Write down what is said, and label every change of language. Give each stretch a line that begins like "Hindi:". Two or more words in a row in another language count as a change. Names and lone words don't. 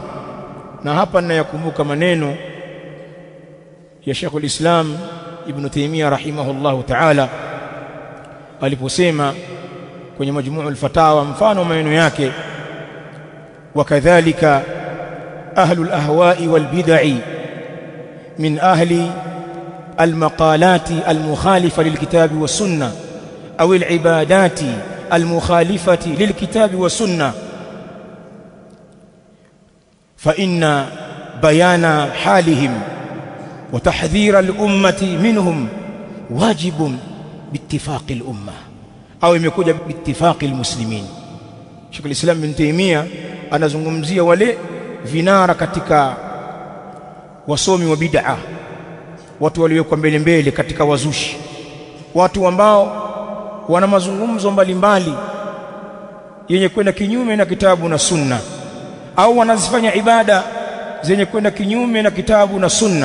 Swahili: Na hapa ninayakumbuka maneno ya Sheikhul Islam Ibn Taymiyyah
Arabic: رحمه الله تعالى
Swahili: aliposema kwenye Majmu'ul Fatawa, mfano maneno yake:
Arabic: وكذلك أهل الأهواء والبدع من أهل المقالات المخالفة للكتاب والسنة أو العبادات المخالفة للكتاب والسنة، فإن بيان حالهم وتحذير الأمة منهم واجب باتفاق الأمة
Swahili: au imekuja
Arabic: باتفاق المسلمين.
Swahili: Sheikh al-Islam Ibn Taymiyyah anazungumzia wale vinara katika wasomi wa bid'a, watu waliowekwa mbele katika wazushi, watu ambao wana mazungumzo mbalimbali yenye kwenda kinyume na kitabu na sunna, au wanazifanya ibada zenye kwenda kinyume na kitabu na sunna.